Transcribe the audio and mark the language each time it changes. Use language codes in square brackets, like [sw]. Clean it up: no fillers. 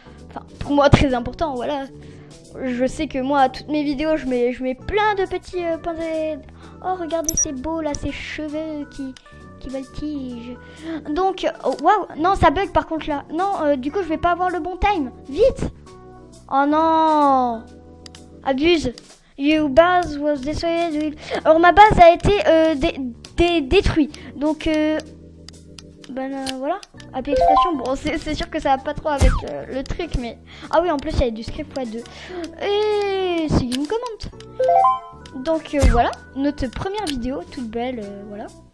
[fr] Enfin, pour moi, très important, voilà. Je sais que moi, toutes mes vidéos, je mets plein de petits points de... Oh, regardez, c'est beau, là, ces cheveux qui voltigent. Donc, waouh, non, ça bug, par contre, là. Non, du coup, je vais pas avoir le bon time. Vite. Oh, non. Abuse. [en] Your base was destroyed. [fr] Alors, ma base a été détruite. Donc, voilà. Appeler expression, bon, c'est sûr que ça va pas trop avec le truc, mais... Ah oui, en plus, il y a du script x2. Et c'est une commande. Donc voilà, notre première vidéo, toute belle, voilà.